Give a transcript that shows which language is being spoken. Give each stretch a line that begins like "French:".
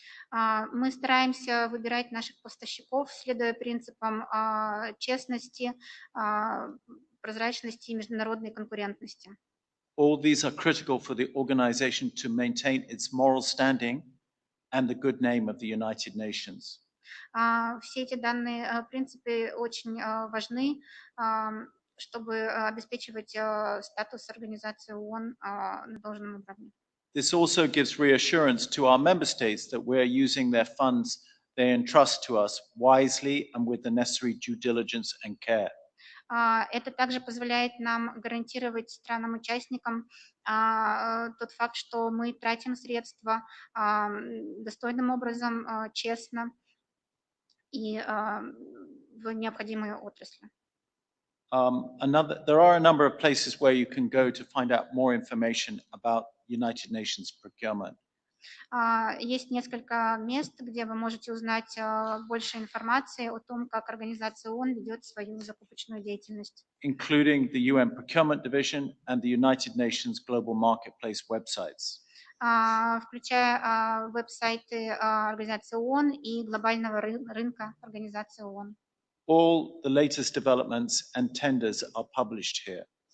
Russian: Мы стараемся выбирать наших поставщиков, следуя принципам честности, прозрачности и международной конкурентности.
English: All these are critical for the organization to maintain its moral standing and the good name of the United Nations.
Russian: Все эти данные принципы очень важны, чтобы обеспечивать статус Организации ООН на должном уровне.
English: This also gives reassurance to our member states that we're using their funds they entrust to us wisely and with the necessary due diligence and care.
Russian: Это также позволяет нам гарантировать странам-участникам тот факт, что мы тратим средства достойным образом, честно и в необходимые отрасли.
English: There are a number of places where you can go to find out more information about United Nations procurement.
Russian: Есть несколько мест, где вы можете узнать больше информации о том, как Организация ООН ведет свою закупочную деятельность.
English: Including the UN Procurement Division and the United Nations Global Marketplace websites.
Russian: Включая веб-сайты Организации ООН и глобального рынка Организации ООН.
English: All the latest developments and tenders are published here.